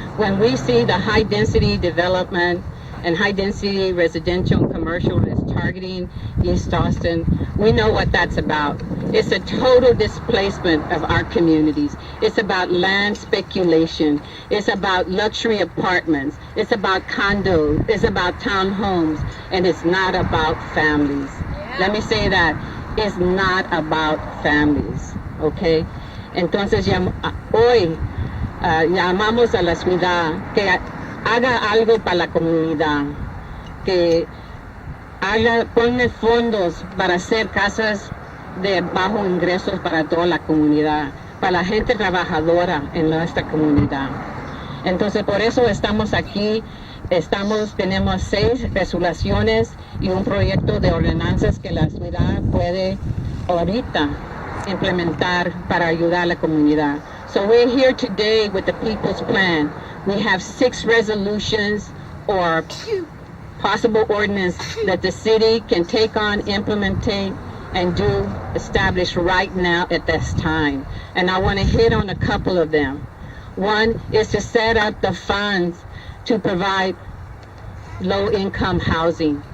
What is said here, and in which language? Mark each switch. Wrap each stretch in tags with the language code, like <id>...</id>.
<en>When we see the high-density development and high-density residential and commercial that's targeting East Austin, we know what that's about. It's a total displacement of our communities. It's about land speculation. It's about luxury apartments. It's about condos. It's about townhomes. And it's not about families. Let me say that. It's not about families. ¿Okay?</en> <es>Entonces, hoy llamamos a la ciudad que haga algo para la comunidad, que pone fondos para hacer casas de bajo ingresos para toda la comunidad, para la gente trabajadora en nuestra comunidad. Entonces, por eso estamos aquí. Tenemos 6 resoluciones y un proyecto de ordenanzas que la ciudad puede ahorita implementar para ayudar a la comunidad.</es> <en>So we're here today with the People's Plan. We have 6 resolutions or possible ordinance that the city can take on, implementate, and establish right now at this time. And I want to hit on a couple of them. One is to set up the funds to provide low-income housing.</en>